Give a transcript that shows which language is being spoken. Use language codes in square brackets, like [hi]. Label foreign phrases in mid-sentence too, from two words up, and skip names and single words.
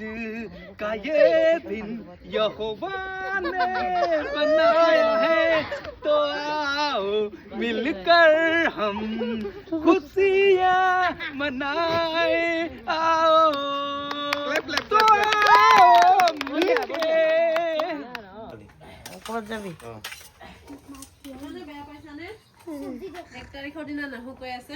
[hi] का ये दिन यहोवा ने बनाया है तो आओ मिलकर हम खुशियाँ मनाए आओ तो आओ मिलके [as] ক'ত যাবি বেয়া পাইছানে 1 তাৰিখৰ দিনা নাহো কৈ আছে